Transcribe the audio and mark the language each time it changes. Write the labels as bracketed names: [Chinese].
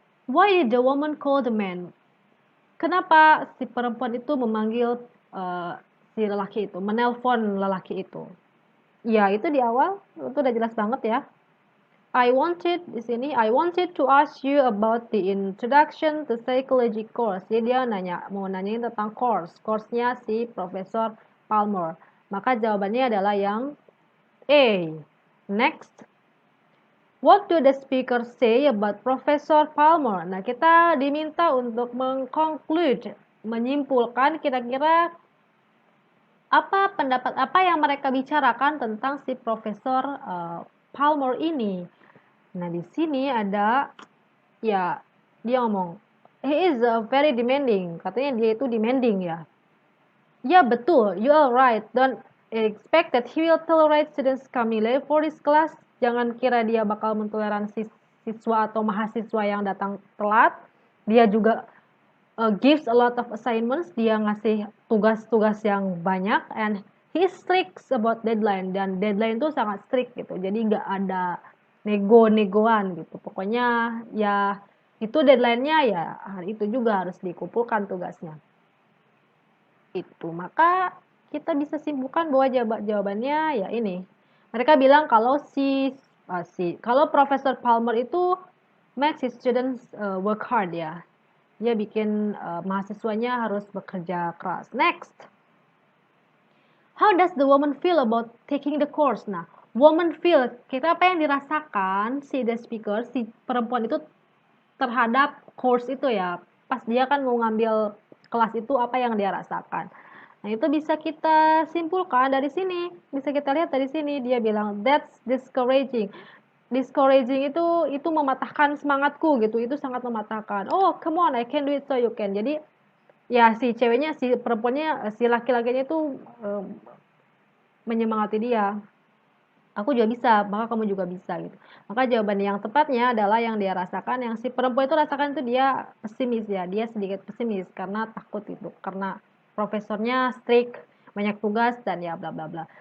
[English] Why did the woman call the man? [Indonesian] Kenapa si perempuan itu memanggil si lelaki itu, menelpon lelaki itu? Ya, itu di awal, itu udah jelas banget ya. [English] I wanted to ask you about the introduction to psychology course. [Indonesian] Jadi dia mau nanyain tentang course-nya si Profesor Palmer. Maka jawabannya adalah yang A. [English] Next. What do the speaker say about Profesor Palmer? [Indonesian] Nah, kita diminta untuk mengconclude, menyimpulkan kira-kira pendapat apa yang mereka bicarakan tentang si Profesor Palmer ini. Nah, di sini ada ya dia ngomong, [English] he is very demanding. [Indonesian] Katanya dia itu demanding ya. Ya, betul. [English] You are right. Don't expect that he will tolerate students coming late for this class. [Indonesian] Jangan kira dia bakal mentoleransi siswa atau mahasiswa yang datang telat. Dia juga [English] gives a lot of assignments. [Indonesian] Dia ngasih tugas-tugas yang banyak, [English] and he is strict about deadline, [Indonesian] dan deadline itu sangat strict gitu. Jadi nggak ada nego-negoan gitu. Pokoknya ya itu deadline-nya ya hari itu juga harus dikumpulkan tugasnya. Itu. Maka kita bisa simpulkan bahwa jawabannya ya ini. Mereka bilang kalau kalau Profesor Palmer itu [English] makes his students work hard [Indonesian] ya. Dia bikin mahasiswanya harus bekerja keras. [English] Next. How does the woman feel about taking the course? [Indonesian] Nah, woman feel, kita apa yang dirasakan si the speaker, si perempuan itu terhadap course itu ya. Pas dia kan mau ngambil kelas itu, apa yang dia rasakan. Nah, itu bisa kita simpulkan dari sini. Bisa kita lihat dari sini. Dia bilang, [English] that's discouraging. [Indonesian] Discouraging itu mematahkan semangatku gitu. Itu sangat mematahkan. [English] Oh, come on, I can do it, so you can. [Indonesian] Jadi, ya si perempuannya, si laki-lakinya itu menyemangati dia. Aku juga bisa, maka kamu juga bisa gitu. Maka jawaban yang tepatnya adalah yang dia rasakan, yang si perempuan itu rasakan itu dia pesimis ya, dia sedikit pesimis karena takut itu, karena profesornya strict, banyak tugas dan ya bla bla bla.